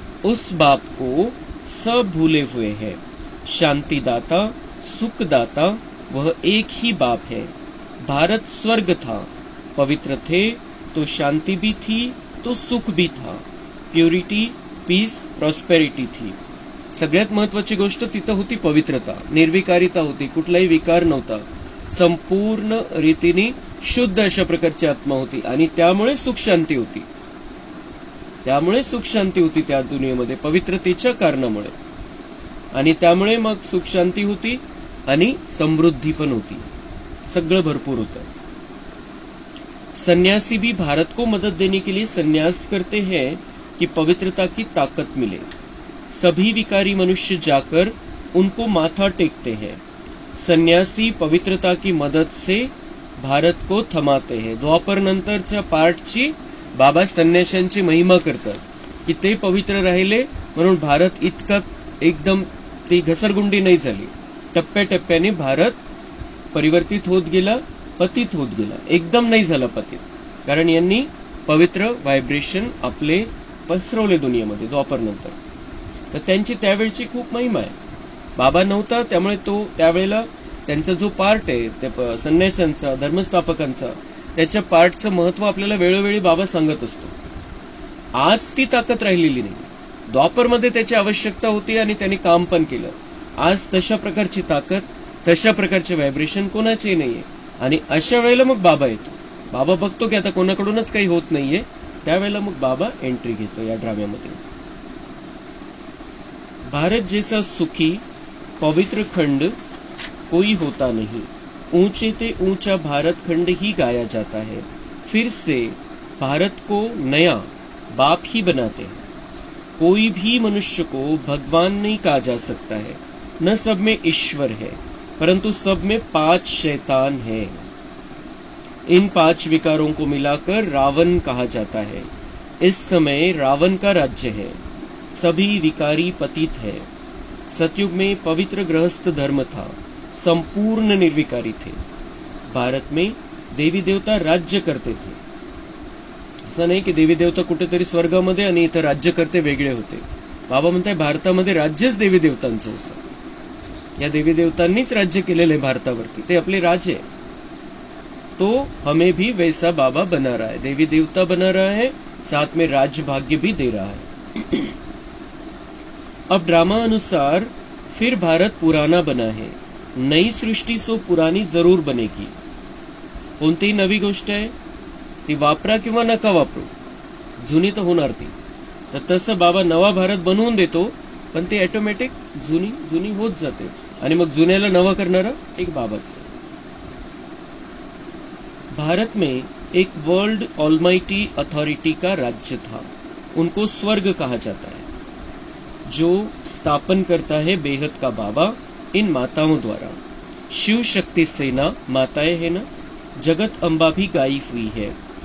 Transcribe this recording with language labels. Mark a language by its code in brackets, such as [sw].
[hi] उस बाप को सब भूले हुए हैं. शांतिदाता, सुखदाता वह एक ही बाप है. भारत स्वर्ग था. पवित्र थे तो शांति भी थी, तो सुख भी था. प्युरिटी, पीस, प्रॉस्पेरिटी थी. [mr] सगळ्यात महत्वाची गोष्ट तिथं होती पवित्रता, निर्विकारिता होती, कुठलाही विकार नव्हता. संपूर्ण रीतीने शुद्ध अशा प्रकारची आत्मा होती. आणि त्यामुळे सुख शांती होती. त्यामुळे सुख शांती होती त्या दुनियेमध्ये, पवित्रतेच्या कारणामुळे. आणि त्यामुळे मग सुख शांती होती आणि समृद्धी पण होती, सगळं भरपूर होतं. [hi] सन्यासी भी भारत को मदद देने के लिए संन्यास करते हैं कि पवित्रता की ताकत मिले. सभी विकारी मनुष्य जाकर उनको माथा टेकते हैं. सन्यासी पवित्रता की मदद से भारत को थमाते हैं. [mr] द्वापर नंतरच्या पार्टची बाबा संन्याशांची महिमा करतात की ते पवित्र राहिले म्हणून भारत इतका एकदम ती घसरगुंडी नाही झाली. टप्प्याटप्प्याने भारत परिवर्तित होत गेला, पतित होत गेला, एकदम नाही झाला पतित, कारण यांनी पवित्र व्हायब्रेशन आपले पसरवले दुनियेमध्ये द्वापर नंतर. तर त्यांची त्यावेळची खूप महिमा आहे. बाबा नव्हता त्यामुळे तो त्यावेळेला त्यांचा जो पार्ट आहे त्या संन्याशांचा, धर्मस्थापकांचा, त्याच्या पार्टचं महत्व आपल्याला वेळोवेळी बाबा सांगत असतो. आज ती ताकद राहिलेली नाही. द्वापरमध्ये त्याची आवश्यकता होती आणि त्यांनी काम पण केलं. आज तशा प्रकारची ताकद, तशा प्रकारचे व्हायब्रेशन कोणाचे नाहीये. आणि अशा वेळेला मग बाबा येतो. बाबा बघतो की आता कोणाकडूनच काही होत नाहीये, त्यावेळेला मग बाबा एंट्री घेतो या ड्राम्यामध्ये. [hi] भारत जैसा सुखी पवित्र खंड कोई होता नहीं. ऊंचे ते ऊंचा भारत खंड ही गाया जाता है. फिर से भारत को नया बाप ही बनाते हैं. कोई भी मनुष्य को भगवान नहीं कहा जा सकता है. न सब में ईश्वर है, परंतु सब में 5 शैतान है. इन 5 विकारों को मिलाकर रावण कहा जाता है. इस समय रावण का राज्य है. सभी विकारी पतित है. सतयुग में पवित्र गृहस्थ धर्म था, संपूर्ण निर्विकारी थे. भारत में देवी देवता राज्य करते थे. [mr] असं नाही की देवी देवता कुठेतरी स्वर्गामध्ये आणि इथं राज्य करते वेगळे होते. बाबा म्हणताय भारतामध्ये राज्यच देवी देवतांचं होतं. या देवी देवतांनीच राज्य केलेलं आहे भारतावरती, ते आपले राजे. [hi] तो हमें भी वैसा बाबा बना रहा है, देवी देवता बना रहा है, साथ में राज्य भाग्य भी दे रहा है. अब ड्रामा अनुसार फिर भारत पुराना बना है. नई सृष्टी सो पुरानी जरूर बनेगी. [mr] कोणतीही नवी गोष्ट आहे ती वापरा किंवा नका वापरू, जुनी तर होणार ती. तर तसं बाबा नवा भारत बनवून देतो, पण ते ऑटोमॅटिक जुनी जुनी होत जाते आणि मग जुन्याला नवं करणारा एक बाबाच. [hi] भारत में एक वर्ल्ड ऑलमाइटी अथॉरिटी का राज्य था. उनको स्वर्ग कहा जाता है. जो स्थापन करता है बेहद का बाबा इन माताओं द्वारा. शिव शक्ति सेना माताएं है ना, जगत अम्बा भी गाई हुई है.